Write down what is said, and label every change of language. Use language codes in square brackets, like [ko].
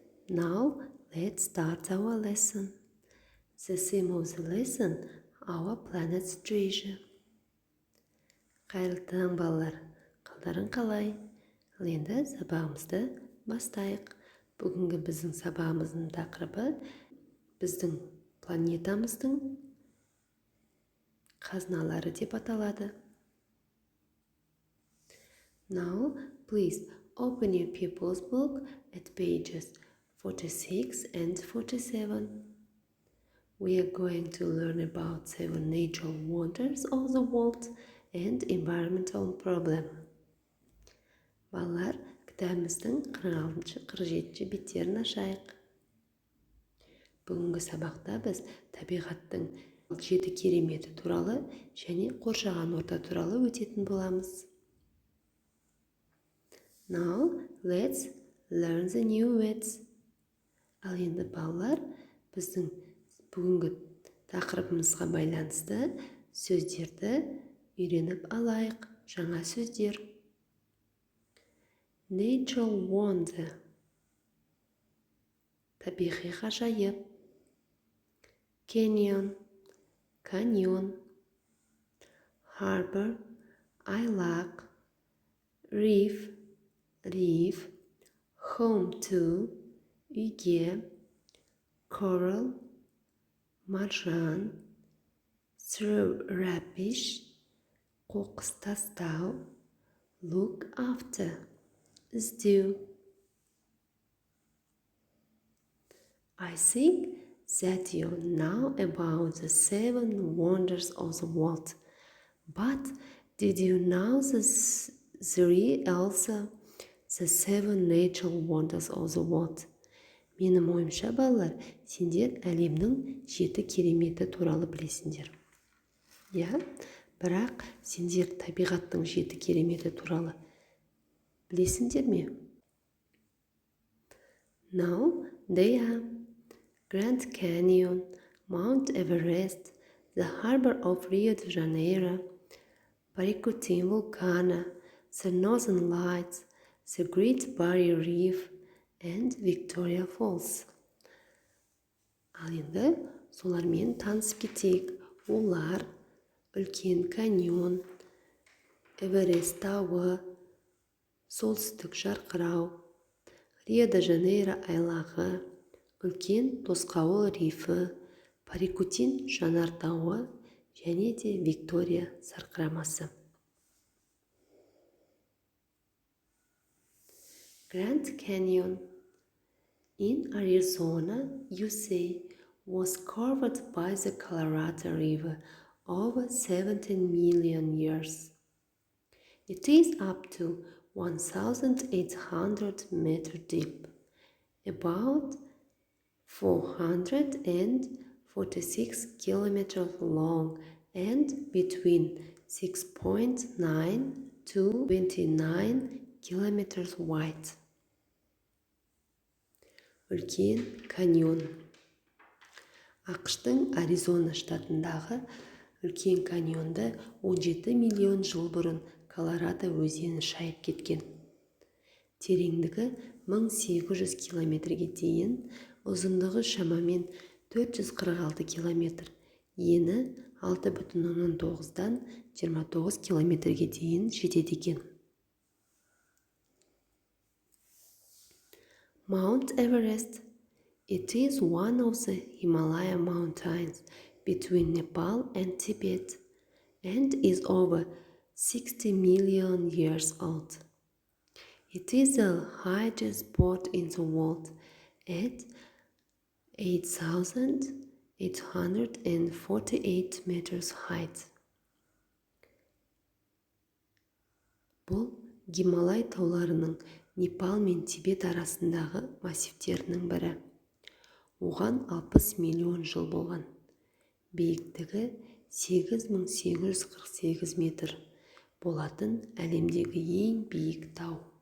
[en] Now, let's start our lesson. The theme of the lesson, our planet's treasure. [kk] Қайырлы таң, балалар. Қалдарың қалай? Енді сабағымызды бастайық. Бүгінгі біздің сабағымыздың тақырыбы біздің планетамыздың қазыналары деп аталады. [en] Now, please open your pupils book at pages 46 and 47. We are going to learn about 7 natural wonders of the world and environmental problem. [kk] Балалар, кітабымыздың 46-47 беттерін ашайық. Бүгінгі сабақта біз табиғаттың 7 кереметі туралы және қоршаған орта туралы өтетін боламыз. [en] Now, let's learn the new words. [kk] Ал енді балалар, біздің бүгінгі тақырыбымызға байланысты сөздерді үйреніп алайық. Жаңа сөздер. [en] Natural wonder. [kk] Табиғи ғажайып. Canyon. Каньон. Harbour. Айлақ. Reef. [en] Reef, home to, [kk] үйге, [en] coral, [kk] маржан, [en] throw rubbish, [kk] қоқыс тастау, [en] look after, [kk] іздеу. [en] I think that you know about the 7 wonders of the world, but did you know there is also the 7 natural wonders of the world? [kk] Менің ойымша, балалар, сендер әлемнің 7 кереметі туралы білесіңдер. Бірақ сендер табиғаттың 7 кереметі туралы білесіңдер ме? [en] Now, they are Grand Canyon, Mount Everest, the Harbour of Rio de Janeiro, Paricutin Volcano, the Northern Lights, the Great Barrier Reef, and Victoria Falls. [kk] Ал енді солармен танысып кетейік. Олар үлкен каньон, Эверест тауы, солтүстік жарқырау, Рио-де-Жанейро айлағы, үлкен тосқауыл рифі, Парикутин жанартауы және де Виктория сарқырамасы. [en] Grand Canyon in Arizona, USA, was carved by the Colorado River over 17 million years. It is up to 1,800 meters deep, about 446 kilometers long, and between 6.9 to 29 kilometers wide. [kk] Үлкен каньон. ақш-тың Аризона штатындағы үлкен каньонды 17 миллион жыл бұрын Колорадо өзені шайып кеткен. Тереңдігі 1800 километрге дейін, ұзындығы шамамен 446 километр, ені 6,9-дан 29 километрге дейін жетеді екен. [en] Mount Everest. It is one of the Himalaya mountains between Nepal and Tibet and is over 60 million years old. It is the highest point in the world at 8,848 meters height. [kk] Бұл Гималай тауларының Непал мен Тибет арасындағы массивтерінің бірі. Оған 60 миллион жыл болған. Биіктігі 8848 метр болатын әлемдегі ең биік тау.